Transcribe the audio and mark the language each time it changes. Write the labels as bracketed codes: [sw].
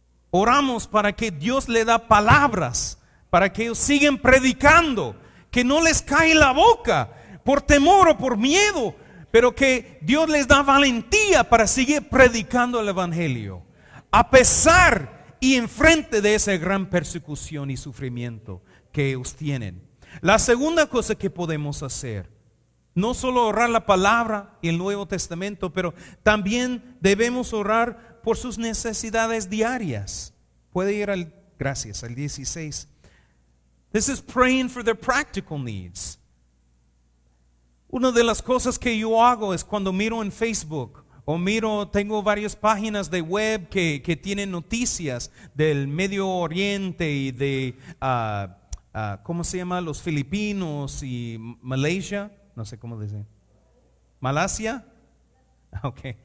[es] Oramos para que Dios le da palabras, para que ellos sigan predicando, que no les cae la boca por temor o por miedo, pero que Dios les da valentía para seguir predicando el evangelio, a pesar y enfrente de esa gran persecución y sufrimiento que ellos tienen. La segunda cosa que podemos hacer, no solo orar la palabra y el Nuevo Testamento, pero también debemos orar por sus necesidades diarias. Puede ir al 16. [en] This is praying for their practical needs. [es] Una de las cosas que yo hago es cuando miro en Facebook tengo varias páginas de web que tienen noticias del Medio Oriente y de, ¿cómo se llama? Los filipinos y Malaysia, no sé cómo decir. ¿Malasia? Ok.